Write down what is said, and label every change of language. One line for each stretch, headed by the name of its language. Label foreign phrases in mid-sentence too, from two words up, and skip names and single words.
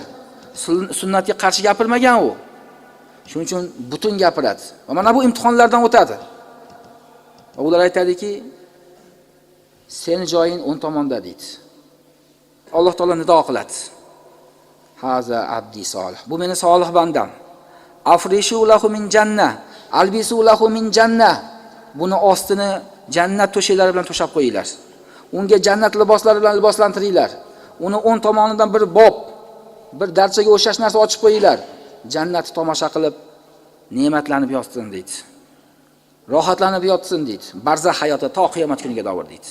Uzbek: Sunnatga qarshi gapirmagan u. Shuning uchun butun gapiradi. Va mana bu imtihonlardan o'tadi. Va ular aytadiki, seni joying o'ng tomonda deydi. Alloh taolo nido qiladi.
Arabic: هذا عبدي صالح.
Uzbek: Bu meni solih bandam.
Arabic: افرشوا له من الجنة، ألبسوه من الجنة.
Uzbek: Buni ostini jannat to'shaklari bilan to'shab qo'yinglar. Unga jannat liboslari bilan liboslantiringlar. Uni o'ng tomonidan bir bob, bir darchaga o'xshash narsa ochib qo'yinglar. Jannatni tomosha qilib ne'matlanib yotsin deydi. Rohatlanib yotsin deydi. Barzah hayoti to qiyomat kuniga davr deydi.